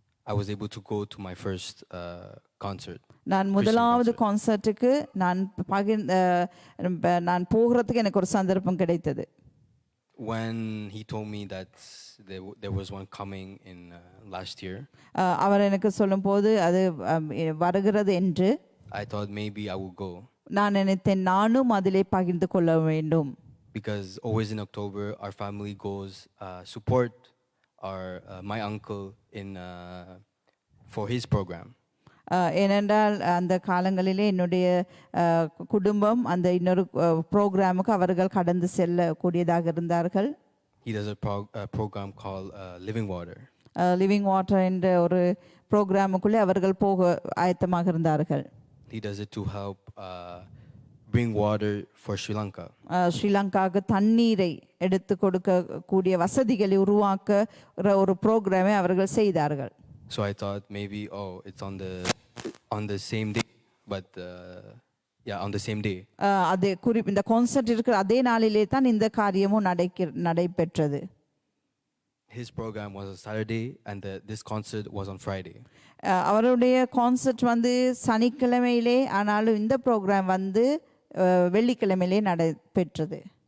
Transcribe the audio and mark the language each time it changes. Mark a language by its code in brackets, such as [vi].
[en] I was able to go to my first concert. [ta] நான் முதலாவது கான்சர்ட்டுக்கு நான் போகிறதுக்கு எனக்கு ஒரு சந்தர்ப்பம் கிடைத்தது. [en] When he told me that there was one coming in last year, [ta] அவர் எனக்கு சொல்லும்போது அது வருகிறது என்று [en] I thought maybe I would go. [ta] நான் நினைத்தேன் நானும் அதிலே பகிர்ந்து கொள்ள வேண்டும். [en] Because always in October our family goes support my uncle in for his program. [ta] ஏனென்றால் அந்த காலங்களிலே என்னுடைய குடும்பம் அந்த இன்னொரு ப்ரோக்ராமுக்கு அவர்கள் கடந்து செல்லக்கூடியதாக இருந்தார்கள். [en] He does a program called Living Water. [ta] Living water என்ற ஒரு ப்ரோக்ராமுக்குள்ளே அவர்கள் போக ஆயத்தமாக இருந்தார்கள். [en] He does it to help bring water for Sri Lanka. [ta] ஸ்ரீலங்காவுக்கு தண்ணீரை எடுத்து கொடுக்கக்கூடிய வசதிகளை உருவாக்க ஒரு ப்ரோக்ராமை அவர்கள் செய்தார்கள். [en] So I thought maybe it's on the same day, but on the same day. [ta] அதே இந்த கான்சர்ட் இருக்கிற அதே நாளிலே தான் இந்த காரியமும் நடைபெற்றது. [en] His program was on Saturday and this concert was on Friday. [ta] அவருடைய கான்சர்ட் சனிக்கிழமையிலே, ஆனாலும் இந்த ப்ரோக்ராம் வெள்ளிக்கிழமையிலே நடைபெற்றது.